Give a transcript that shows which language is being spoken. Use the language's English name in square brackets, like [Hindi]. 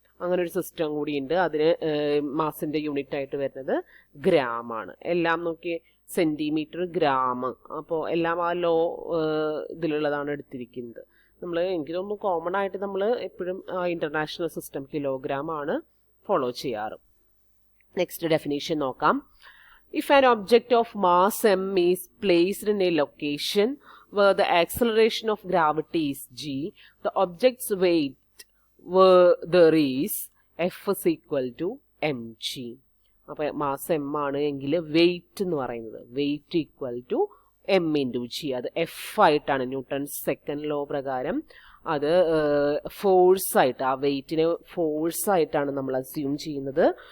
[Malayalam] അങ്ങനെ ഒരു സിസ്റ്റം കൂടിയുണ്ട്. അതിന് മാസിന്റെ യൂണിറ്റ് ആയിട്ട് വരുന്നത് ഗ്രാം ആണ്. എല്ലാം നോക്കി സെന്റിമീറ്റർ, ഗ്രാം, അപ്പോൾ എല്ലാം ആ ലോ ഇതിലുള്ളതാണ് എടുത്തിരിക്കുന്നത്. എനിക്ക് തോന്നുന്നു കോമൺ ആയിട്ട് നമ്മൾ എപ്പോഴും ഇന്റർനാഷണൽ സിസ്റ്റം കിലോഗ്രാം ആണ് ഫോളോ ചെയ്യാറ്. നെക്സ്റ്റ് ഡെഫിനേഷൻ നോക്കാം. [English] If an object of mass m is placed in a location where the acceleration of gravity is g, the object's weight where there is F is equal to mg. [Malayalam] അപ്പോൾ mass M ആണ് എങ്കിൽ wait എന്ന് പറയുന്നത് wait equal to M into G. അത് F ആയിട്ടാണ്, Newton's second law പ്രകാരം അത് ഫോഴ്സായിട്ട്, ആ വെയിറ്റിനെ ഫോഴ്സായിട്ടാണ് നമ്മൾ അസ്യൂം ചെയ്യുന്നത്.